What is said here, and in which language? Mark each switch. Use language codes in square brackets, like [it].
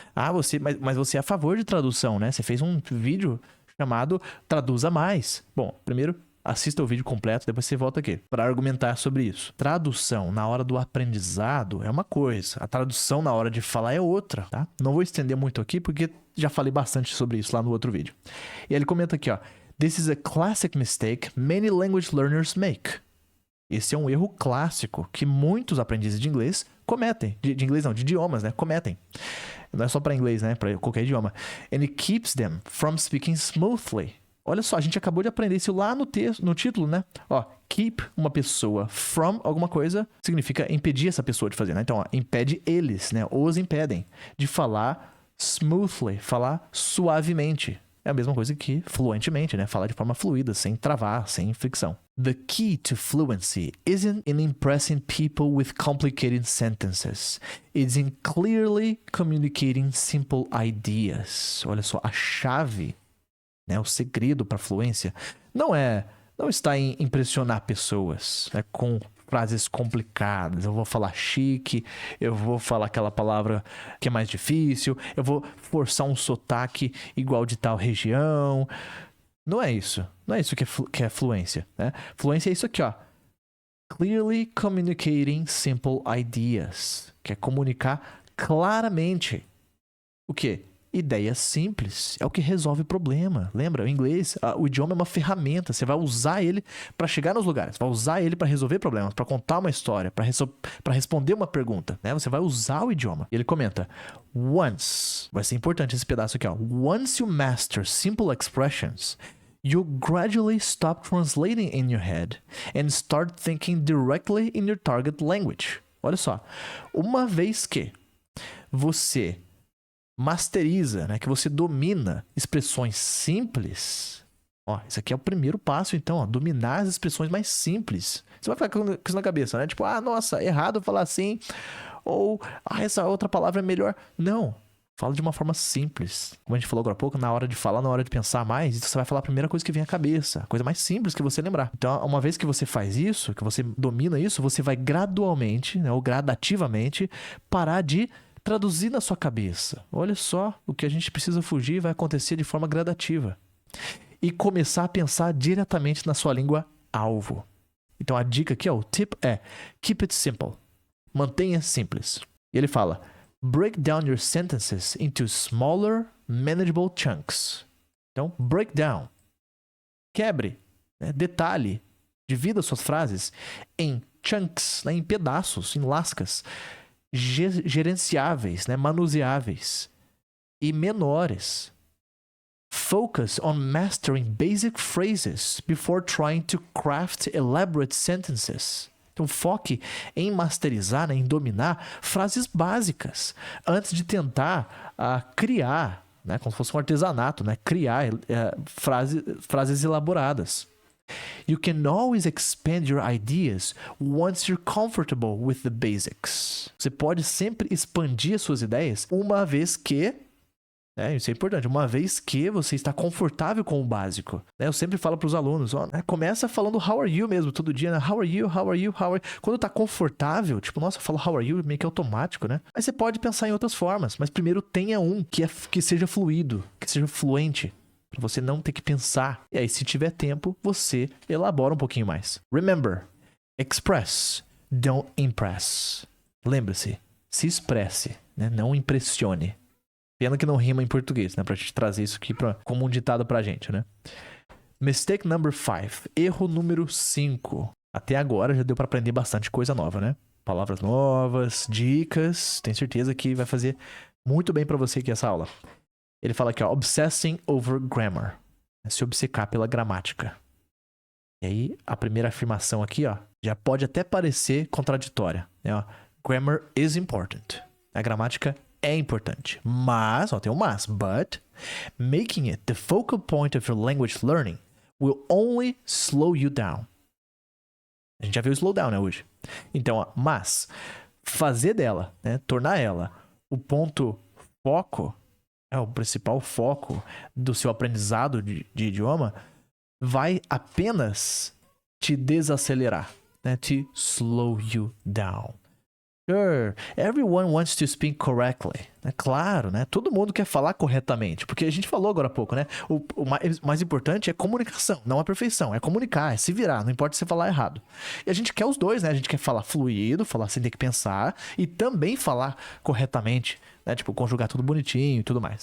[pt] Ah, mas você é a favor de tradução, né? Você fez um vídeo chamado Traduza Mais. Bom, primeiro, assista o vídeo completo, depois você volta aqui para argumentar sobre isso. Tradução na hora do aprendizado é uma coisa, a tradução na hora de falar é outra, tá? Não vou estender muito aqui porque já falei bastante sobre isso lá no outro vídeo. E ele comenta aqui, ó: [en] "This is a classic mistake many language learners make." [pt] Esse é um erro clássico que muitos aprendizes de inglês cometem. De inglês não, de idiomas, né? Cometem. Não é só para inglês, né? Para qualquer idioma. [en] "And it keeps them from speaking smoothly." [pt] Olha só, a gente acabou de aprender isso lá no texto, no título, né? Ó, keep uma pessoa from alguma coisa significa impedir essa pessoa de fazer, né? Então, ó, impede eles, né? Os impedem de falar smoothly, falar suavemente. É a mesma coisa que fluentemente, né? Falar de forma fluida, sem travar, sem fricção. [en] "The key to fluency isn't in impressing people with complicated sentences. It's in clearly communicating simple ideas." [pt] Olha só, a chave, né, o segredo para fluência não está em impressionar pessoas, né, com frases complicadas. Eu vou falar chique, eu vou falar aquela palavra que é mais difícil, eu vou forçar um sotaque igual de tal região. Não é isso. Não é isso que é fluência, né? Fluência é isso aqui, ó. [en] Clearly communicating simple ideas. [pt] Que é comunicar claramente. O quê? Ideias simples. É o que resolve o problema. Lembra? O inglês, o idioma é uma ferramenta. Você vai usar ele para chegar nos lugares. Vai usar ele para resolver problemas, para contar uma história, para responder uma pergunta, né? Você vai usar o idioma. E ele comenta: "Once", vai ser importante esse pedaço aqui, ó. [en] "Once you master simple expressions, you gradually stop translating in your head and start thinking directly in your target language." [pt] Olha só. Uma vez que você masteriza, né, que você domina expressões simples, ó, isso aqui é o primeiro passo, então, ó, dominar as expressões mais simples. Você vai ficar com isso na cabeça, né? Tipo, ah, nossa, errado falar assim, ou, ah, essa outra palavra é melhor. Não, fala de uma forma simples. Como a gente falou agora há pouco, na hora de falar, na hora de pensar mais, você vai falar a primeira coisa que vem à cabeça, a coisa mais simples que você lembrar. Então, uma vez que você faz isso, que você domina isso, você vai gradualmente, né, ou gradativamente, parar de traduzir na sua cabeça. Olha só, o que a gente precisa fugir vai acontecer de forma gradativa. E começar a pensar diretamente na sua língua alvo. Então a dica aqui, ó, o tip é: [en] keep it simple. [pt] Mantenha simples. E ele fala: [en] break down your sentences into smaller, manageable chunks. [pt] Então, [en] break down. [pt] Quebre, né? Detalhe. Divida suas frases em chunks, né? Em pedaços, em lascas gerenciáveis, né, manuseáveis e menores. [en] Focus on mastering basic phrases before trying to craft elaborate sentences. [pt] Então foque em masterizar, né, em dominar frases básicas antes de tentar criar, né, como se fosse um artesanato, né, criar frases elaboradas. [en] You can always expand your ideas once you're comfortable with the basics. [pt] Você pode sempre expandir suas ideias uma vez que, isso é importante, uma vez que você está confortável com o básico. Eu sempre falo para os alunos, ó, começa falando [en] how are you [pt] mesmo, todo dia, né? [en] How are you, how are you, how are you? [pt] Quando tá confortável, tipo, nossa, eu falo [en] how are you, [pt] meio que automático, né? Aí você pode pensar em outras formas, mas primeiro tenha um que seja fluido, que seja fluente. Pra você não ter que pensar. E aí, se tiver tempo, você elabora um pouquinho mais. [en] Remember, express, don't impress. [pt] Lembre-se, se expresse, né? Não impressione. Pena que não rima em português, né? Pra gente trazer isso aqui como um ditado pra gente, né? [en] Mistake number 5. [pt] Erro número 5. Até agora já deu pra aprender bastante coisa nova, né? Palavras novas, dicas. Tenho certeza que vai fazer muito bem pra você aqui essa aula. Ele fala aqui, ó, [en] obsessing over grammar. [pt] Se obcecar pela gramática. E aí, a primeira afirmação aqui, ó, já pode até parecer contraditória, né? Ó, [en] grammar is important. [pt] A gramática é importante. Mas, ó, tem um mas. [en] But, making it the focal point of your language learning will only slow you down. [pt] A gente já viu o slowdown, né, hoje? Então, ó, mas, fazer dela, né, tornar ela o ponto foco, o principal foco do seu aprendizado de idioma, vai apenas te desacelerar. né? [en] To slow you down. Sure, everyone wants to speak correctly. [pt] É claro, né? Todo mundo quer falar corretamente. Porque a gente falou agora há pouco, né? O mais importante é comunicação, não a perfeição. É comunicar, é se virar, não importa se falar errado. E a gente quer os dois, né? A gente quer falar fluido, falar sem ter que pensar. E também falar corretamente, né? Tipo, conjugar tudo bonitinho e tudo mais.